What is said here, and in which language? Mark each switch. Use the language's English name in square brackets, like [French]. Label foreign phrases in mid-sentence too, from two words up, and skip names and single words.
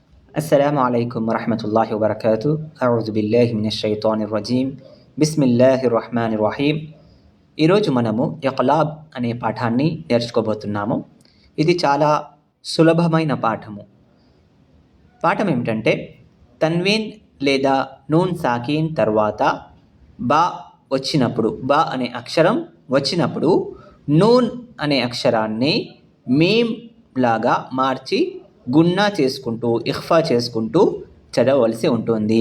[Arabic] السلام عليكم ورحمة الله وبركاته. أعوذ بالله من الشيطان الرجيم. بسم الله الرحمن الرحيم. [Telugu] ఈరోజు మనము ఇక్లాబ్ అనే పాఠాన్ని నేర్చుకోబోతున్నాము. ఇది చాలా సులభమైన పాఠము. పాఠం ఏమిటంటే తన్వీన్ లేదా [Arabic] نون ساكن [Telugu] తర్వాత బా వచ్చినప్పుడు, బా అనే అక్షరం వచ్చినప్పుడు నూన్ అనే అక్షరాన్ని మీమ్ లాగా మార్చి గున్నా చేసుకుంటూ ఇఖ్ఫా చేసుకుంటూ చదవవలసి ఉంటుంది.